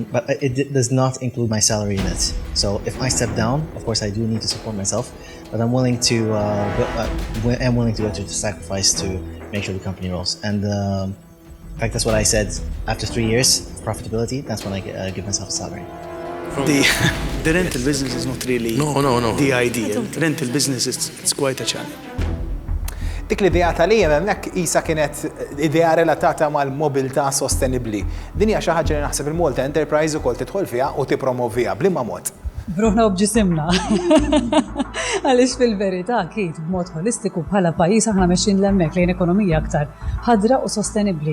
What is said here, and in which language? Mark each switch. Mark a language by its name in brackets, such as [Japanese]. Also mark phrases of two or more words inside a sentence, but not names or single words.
[English] But it does not include my salary in it. So if I step down, of course I do need to support myself, but I'm willing to go to the sacrifice to make sure the company rolls. And in fact, that's what I said. After 3 years of profitability, that's when I give myself a salary. The rental business is not really the ideal. Rental business it's quite a challenge. [Maltese] Dik l-idea tal-IEM hemmhekk qisha kienet idea relatata mal-mobilità sostenibbli. Din hija xi ħaġa li naħseb il-Malta Enterprise ukoll tidħol fiha u tippromovija bliema mod. Bruħna u bġisimna. Għaliex fil-verità akid b'mod holistiku bħala pajjiż aħna mexxin l-hemmhekk lejn ekonomija aktar ħadra u sostenibbli.